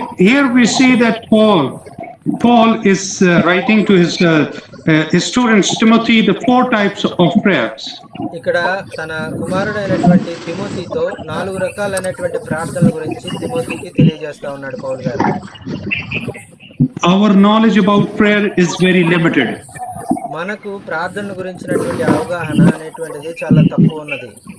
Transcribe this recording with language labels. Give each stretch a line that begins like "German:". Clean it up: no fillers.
English: here we see that Paul is writing to his students Timothy the 4 types of prayers.
Telugu: ఇక్కడ తన కుమారుడైనటువంటి తిమోతితో 4 రకాలైనటువంటి ప్రార్థనల గురించి తిమోతికి తెలియజేస్తా ఉన్నాడు పౌలు గారు.
English: Our knowledge about prayer is very limited.
Telugu: మనకు ప్రార్థన గురించినటువంటి అవగాహన అనేటువంటిది చాలా తక్కువ ఉన్నది.